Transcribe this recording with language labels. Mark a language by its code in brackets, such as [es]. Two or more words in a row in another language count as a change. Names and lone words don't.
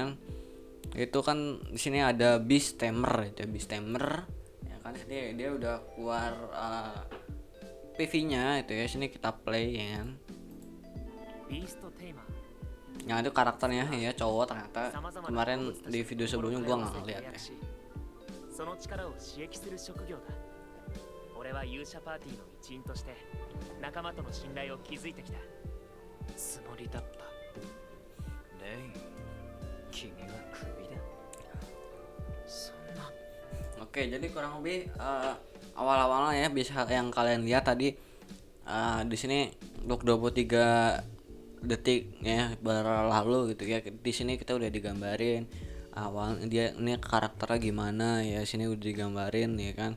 [id] Itu kan di sini ada Beast Tamer itu ya, Beast Tamer ya kan. Dia udah keluar PV-nya itu ya. Sini kita play ya kan. Yang itu karakternya ya cowok ternyata. Kemarin di video sebelumnya gue nggak ngeliat ya. [ja] その力を刺激する職業だ。俺は勇者パーティーの一員として仲間との信頼を築いてきたつもりだった。レイ、君はクビだ。そんな。 [id] Oke, jadi kurang lebih awal-awalnya ya bisa yang kalian lihat tadi di sini untuk 23 detik ya berlalu gitu ya. Di sini kita udah digambarin awal dia ini karakternya gimana ya, sini udah digambarin ya kan.